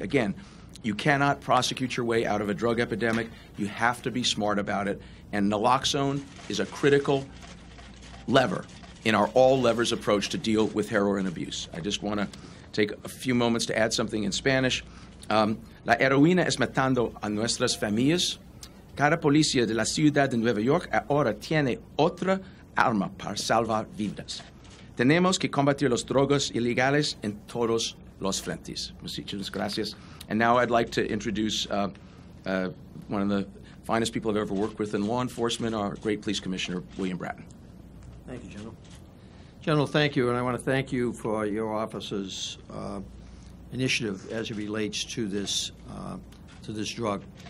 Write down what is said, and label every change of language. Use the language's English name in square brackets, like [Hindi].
[English] Again, you cannot prosecute your way out of a drug epidemic. You have to be smart about it. And naloxone is a critical lever in our all-levers approach to deal with heroin abuse. I just want to take a few moments to add something in Spanish. [Spanish] La heroína es matando a nuestras familias. Cada policía de la ciudad de Nueva York ahora tiene otra arma para salvar vidas. Tenemos que combatir los drogas ilegales en todos los frentes. Muchas gracias. [English] And now I'd like to introduce one of the finest people I've ever worked with in law enforcement, our great police commissioner, William Bratton. Thank you, General. General, thank you, and I want to thank you for your office's initiative as it relates to this drug.